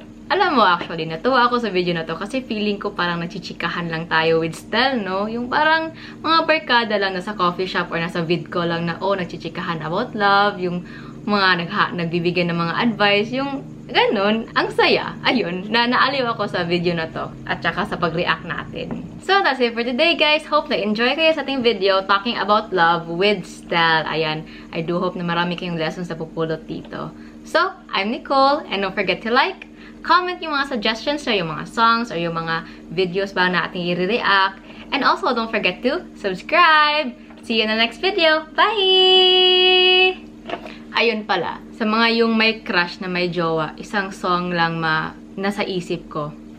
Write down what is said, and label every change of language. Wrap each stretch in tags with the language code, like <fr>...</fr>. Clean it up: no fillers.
<tl>Alam mo, actually, natuwa ako sa video na to kasi feeling ko parang nagchichikahan lang tayo with Stel, no? Yung parang mga barkada lang nasa coffee shop or nasa vidco lang na, nagchichikahan</tl> <en>about love,</en> <tl>yung mga nagbibigay ng mga advice, yung ganun, ang saya. Ayun, naaliw ako sa video na to at saka sa pag-react natin.</tl> <en>So, that's it for today, guys. Hope na enjoy</en> <tl>kayo sa ating</tl> <en>video talking about love with Stel.</en> <tl>Ayan,</tl> <en>I do hope</en> <tl>na marami kayong lessons na pupulot dito.</tl> <en>So, I'm Nicole, and don't forget to like, comment yung mga suggestions or yung mga songs or yung mga videos</en> <tl>ba na ating i-react.</tl> <en>And also, don't forget to subscribe! See you in the next video! Bye!</en> <tl>Ayun pala, sa mga yung may crush na may jowa, isang song lang nasa isip ko.</tl>